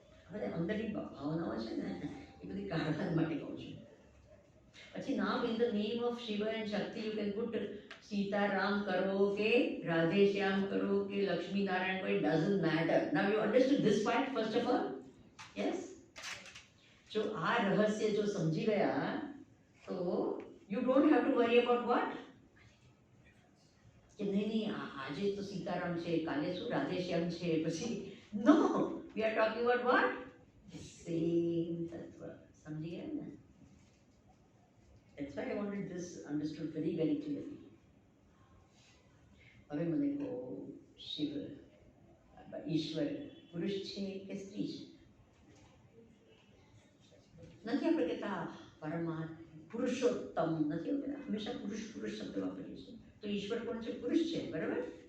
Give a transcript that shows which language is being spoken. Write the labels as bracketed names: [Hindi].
[Gujarati] હવે અંદરની ભાવનાઓ છે ને એ બધી કાઢવા માટે કહું છું. [English] પછી now in the name of Shiva and Shakti you can put [Gujarati] Sitaram કરો કે રાધે શ્યામ કરો કે લક્ષ્મી નારાયણ કોઈ, [English] doesn't matter. Now you understood this part first of all? Yes. [Gujarati] જો આ રહસ્ય જો સમજી ગયા તો [English] you don't have to worry about what? [Gujarati] કે નહીં આજે તો સીતારામ છે, કાલે શું રાધે શ્યામ છે, પછી [English] no, we are talking about what? The same tattva. [Gujarati] સમજી ગયા ને? [English] That's why I wanted this understood very very clearly. [Gujarati] હવે મને કહો, શિવ ઈશ્વર પુરુષ છે કે સ્ત્રી છે? નથી આપણે કહેતા પરમાત્મા પુરુષોત્તમ, નથી આપણે હંમેશા પુરુષ પુરુષ શબ્દ વાપરીએ છીએ. તો ઈશ્વર કોણ છે? પુરુષ છે. બરાબર?